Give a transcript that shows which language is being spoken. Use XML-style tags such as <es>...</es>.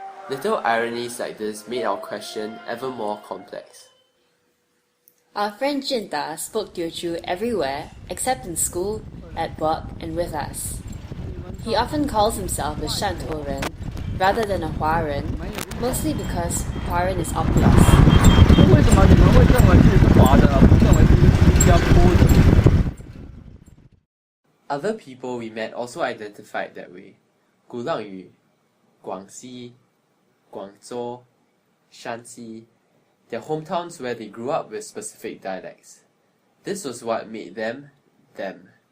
<en>Little ironies like this made our question ever more complex. Our friend Jinta spoke Teochew everywhere except in school, at work, and with us. He often calls himself a Shantou Ren rather than a Huaren, mostly because Huaren is obvious.</en> <zh>为什么你们会认为自己是华人，而不认为自己是新加坡人？</zh> <en>Other people we met also identified that way. Guangyu, Guangxi, Guangzhou, Shanxi, their hometowns where they grew up with specific dialects. This was what made them, them.</en>